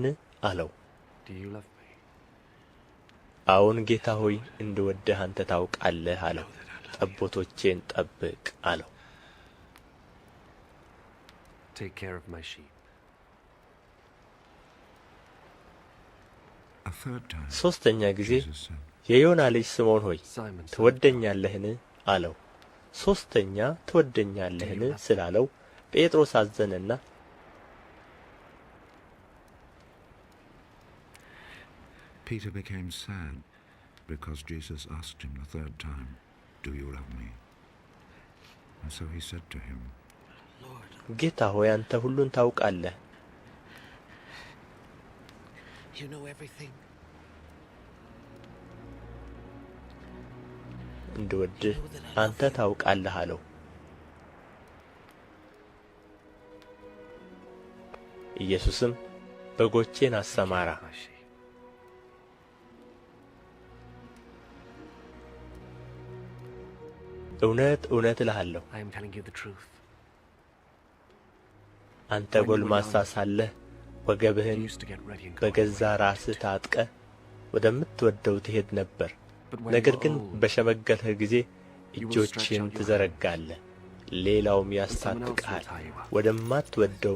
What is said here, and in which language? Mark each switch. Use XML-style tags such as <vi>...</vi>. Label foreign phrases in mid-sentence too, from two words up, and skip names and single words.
<am>አለው። አዎን ጌታ ሆይ እንድወድህ አንተ ታውቃለህ አለው። ጠቦቶቼን ጠብቅ አለው። ሦስተኛ ጊዜ የዮና ልጅ ስምዖን ሆይ ትወደኛለህን? አለው። ሦስተኛ ትወደኛለህን ስላለው ጴጥሮስ አዘነና</am> <en>Peter became sad because Jesus asked him the third time, "Do you love me?" And so he said to him,</en> <am>ጌታ ሆይ አንተ ሁሉን ታውቃለህ፣</am> <en>You know everything.</en> <am>እንድወድህ አንተ ታውቃለህ አለው። ኢየሱስም በጎቼን አሰማራ፣ እውነት እውነት እልሃለሁ</am> <en>I am telling you the truth.</en> <am>አንተ ጎልማሳ ሳለህ ወገብህን በገዛ ራስህ ታጥቀህ ወደምትወደው ትሄድ ነበር። ነገር ግን በሸመገልህ ጊዜ እጆችህን ትዘረጋለህ፣ ሌላውም ያስታጥቅሃል፣ ወደማትወደውም</am>